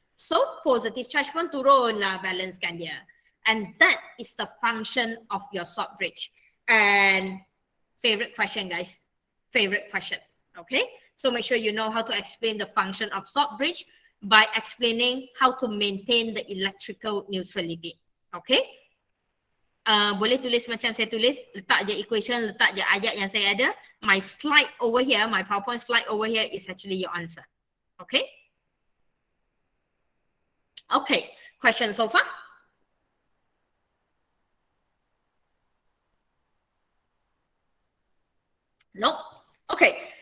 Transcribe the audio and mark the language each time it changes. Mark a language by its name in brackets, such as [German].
[English] So, positive charge [Malay] pun turunlah, balancekan dia. [English] And that is the function of your salt bridge. And favorite question, guys. Favorite question. Okay? So, make sure you know how to explain the function of salt bridge by explaining how to maintain the electrical neutrality. Okay? [Malay] Boleh tulis macam saya tulis, letak je equation, letak je ayat yang saya ada. [English] My slide over here, my PowerPoint slide over here is actually your answer. Okay? Okay, question so far? No? Okay.